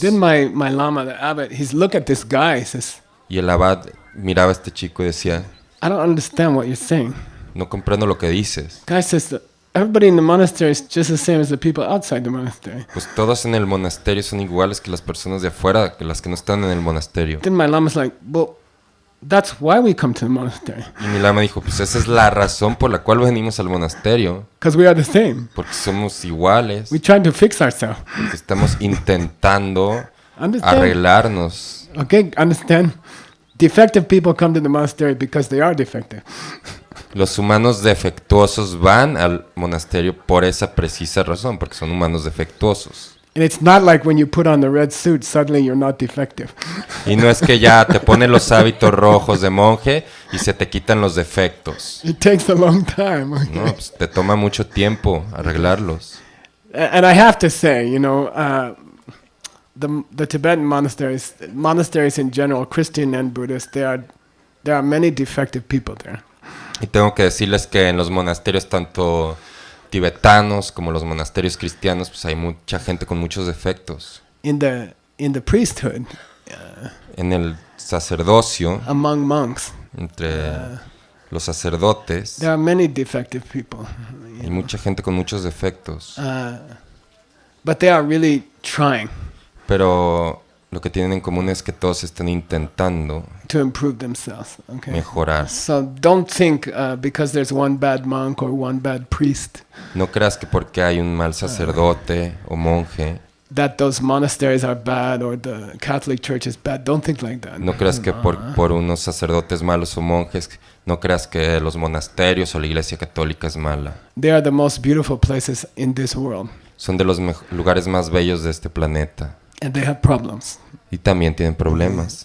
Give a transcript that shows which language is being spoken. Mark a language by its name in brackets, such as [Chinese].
[English] Then my lama, the abbot, he's look at this guy, he says, [Spanish] Y el abad miraba a este chico y decía, [English] I don't understand what you're saying. [Spanish] no comprendo lo que dices. [English] Guy says, everybody in the monastery is just the same as the people outside the monastery. [Spanish] Pues todos en el monasterio son iguales que las personas de afuera, que las que no están en el monasterio. [English] Then my lama's like, well, that's why we come to the monastery, [Spanish] Y mi lama dijo, pues esa es la razón por la cual venimos al monasterio, [English] because we are the same. [Spanish] porque somos iguales, [English] We're trying to fix ourselves. [Spanish] porque estamos intentando [English] Understand? [Spanish] arreglarnos. [English] Okay, understand? Defective people come to the monastery because they are defective. [Spanish] Los humanos defectuosos van al monasterio por esa precisa razón, porque son humanos defectuosos. [English] And it's not like when you put on the red suit, suddenly you're not defective. [Spanish] Y no es que ya te pones los hábitos rojos de monje y se te quitan los defectos. [English] It takes a long time. Okay? [Spanish] No, pues te toma mucho tiempo arreglarlos. [English] And I have to say, the Tibetan monasteries in general, Christian and Buddhist, there are many defective people there. [Spanish] Y tengo que decirles que en los monasterios tanto tibetanos como los monasterios cristianos, pues hay mucha gente con muchos defectos. [English] In the priesthood, [Spanish] En el sacerdocio, [English] among monks, [Spanish] entre los sacerdotes, [English] there are many defective people. [Spanish] hay mucha gente con muchos defectos. [English] But they are really trying [Spanish] Pero lo que tienen en común es que todos están intentando [English] to improve themselves. Okay. [Spanish] mejorar. [English] So don't think because there's one bad monk or one bad priest [Spanish] No creas que porque hay un mal sacerdote o monje, [English] that those monasteries are bad or the Catholic Church is bad. Don't think like that. [Spanish] no creas que por unos sacerdotes malos o monjes, no creas que los monasterios o la iglesia católica es mala. [English] They are the most beautiful places in this world, [Spanish] Son de los lugares más bellos de este planeta. [English] and they have problems. [Spanish] Y también tienen problemas.